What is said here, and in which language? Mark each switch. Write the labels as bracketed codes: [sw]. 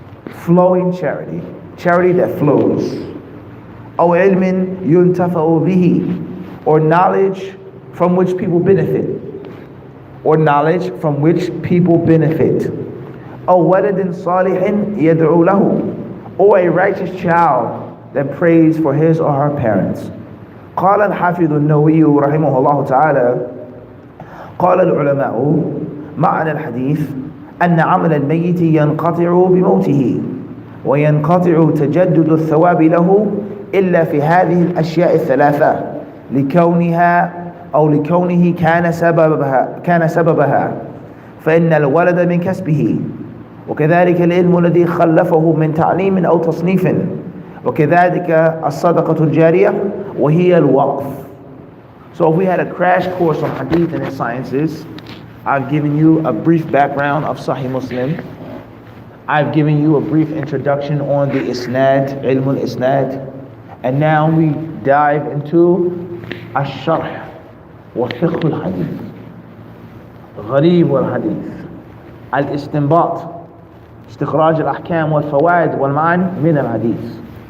[en] Flowing charity. Charity that flows. [ar] أَوْ عِلْمٍ يُنْتَفَعُ بِهِ, [en] or knowledge from which people benefit. Or knowledge from which people benefit. [ar] أَوْ وَلَدٍ صَالِحٍ يَدْعُو لَهُ, [en] or a righteous child that prays for his or her parents. [ar] قال الحافظ النووي رحمه الله تعالى: قال العلماء معنى الحديث أن عمل الميت ينقطع بموته وينقطع تجدد الثواب له إلا في هذه الأشياء الثلاثة لكونها أو لكونه كان سببها فإن الولد من كسبه، وكذلك العلم الذي خلفه من تعليم أو تصنيف، وكذلك الصدقة الجارية وهي الوقف. [en] So if we had a crash course on hadith and its sciences, I've given you a brief background of Sahih Muslim. I've given you a brief introduction on the isnad, ilm al-isnad, and now we dive into al-sharh wa fiqh al-hadith, gharib al-hadith, al-istinbat, istikhraj al-ahkam wal-fawaid wal-ma'an min al-hadith.